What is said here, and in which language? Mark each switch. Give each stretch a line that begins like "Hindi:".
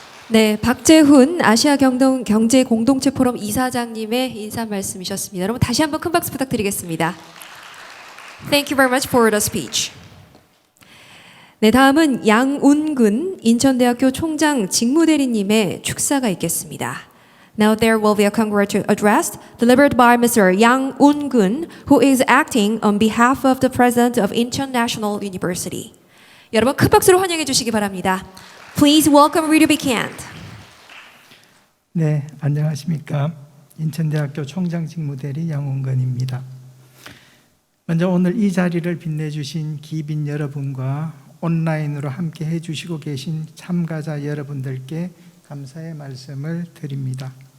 Korean: 네, 박재훈 아시아 경제 공동체 포럼 이사장님의 인사 말씀이셨습니다. 여러분 다시 한번 큰 박수 부탁드리겠습니다.
English: Thank you very much for the speech.
Korean: 네, 다음은 양운근 인천대학교 총장 직무대리님의 축사가 있겠습니다.
English: Now there will be a congratulatory address delivered by Mr. Yang Un-gun, who is acting on behalf of the President of Incheon National University.
Korean: 여러분 큰 박수로 환영해 주시기 바랍니다.
English: Please welcome Rita Bicant.
Korean: 네, 안녕하십니까. 인천대학교 총장 직무대리 양운근입니다. 먼저 오늘 이 자리를 빛내주신 기빈 여러분과 온라인으로 함께 해주시고 계신 참가자 여러분들께 감사의 말씀을 드립니다.